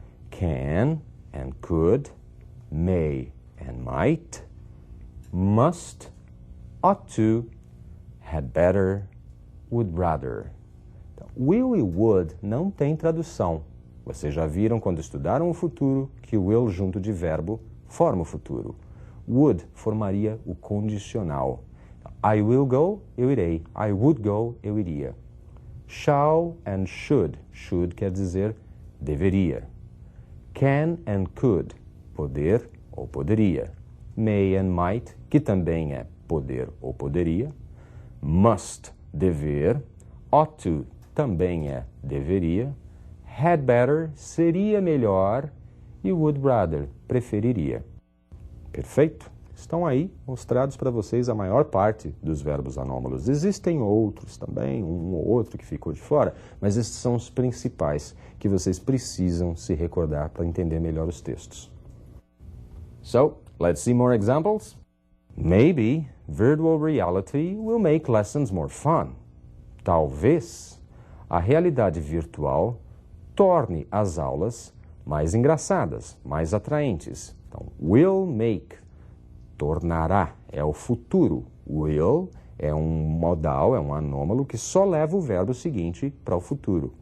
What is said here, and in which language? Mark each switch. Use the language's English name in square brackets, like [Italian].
[English] Can and could, may and might, must, ought to, had better, would rather. [Portuguese] Então, will e would não tem tradução. Vocês já viram quando estudaram o futuro que o will junto de verbo forma o futuro. Would formaria o condicional. [English] I will go, [Portuguese] eu irei. [English] I would go, [Portuguese] eu iria. [English] Shall and should. [Portuguese] Should quer dizer deveria. [English] Can and could, [Portuguese] poder ou poderia. [English] May and might, [Portuguese] que também é poder ou poderia. Must, dever. Ought to, também é deveria. Had better, seria melhor. [English] you would rather, preferiria. [Portuguese] Perfeito? Estão aí mostrados para vocês a maior parte dos verbos anômalos. Existem outros também, um ou outro que ficou de fora, mas esses são os principais que vocês precisam se recordar para entender melhor os textos. [English] So, let's see more examples. Maybe virtual reality will make lessons more fun. [Portuguese] Talvez a realidade virtual torne as aulas mais engraçadas, mais atraentes. Então, will make, tornará, é o futuro. Will é um modal, é um anômalo que só leva o verbo seguinte para o futuro.